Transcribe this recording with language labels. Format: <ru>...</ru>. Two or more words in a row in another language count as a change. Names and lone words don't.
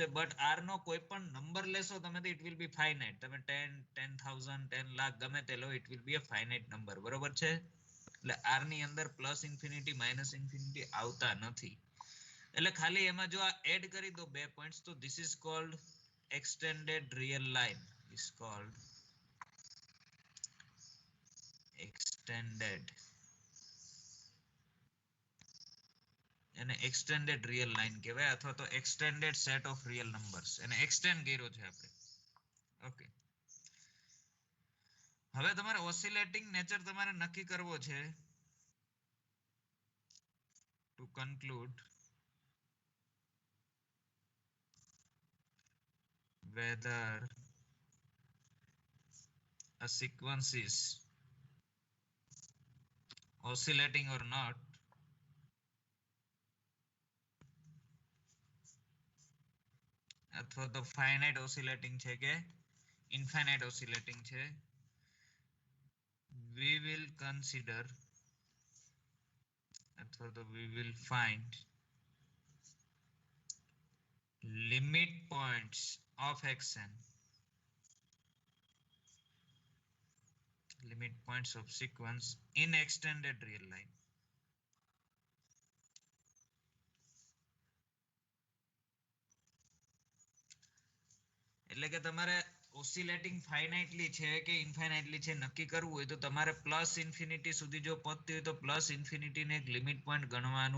<gu>બટ આર નો કોઈ પણ નંબર લેશો તમે તો</gu> <en>it will be finite.</en> <gu>તમે 10, 10,000, 10 લાખ ગમે તે લો,</gu> <en>it will be a finite number.</en> <gu>બરોબર છે? એટલે આર ની અંદર</gu> <en>plus infinity minus infinity</en> <gu>આવતા નથી. એટલે ખાલી એમાં જો આ એડ કરી દો બે પોઈન્ટ્સ, તો</gu> <en>this is called extended real line. Is called extended, એને extended real line કહેવાય,</en> <gu>અથવા તો</gu> <en>extended set of real numbers.</en> <gu>એને extend કર્યો છે આપણે. ઓકે, હવે તમારે</gu> <en>oscillating nature</en> <gu>તમારે નક્કી કરવો છે.</gu> <en>to conclude whether a sequence is oscillating or not,</en> <gu>અથવા તો</gu> <en>finite oscillating</en> <gu>છે કે</gu> <en>infinite oscillating</en> <gu>છે,</gu> <en>we will consider,</en> <gu>અથવા તો</gu> <en>we will find limit points of xn, limit points of sequence in extended real line.</en> <gu>એટલે કે તમારે ઓસિલેટિંગ ફાઇનાઇટલી છે કે ઇન્ફાઇનાઇટલી છે નક્કી કરવું હોય તો તમારે</gu> <en>plus infinity</en> <gu>સુધી જો પહોંચતી હોય તો</gu> <en>plus infinity</en> <gu>ને એક</gu> <en>limit point</en> <gu>ગણવાનું.</gu>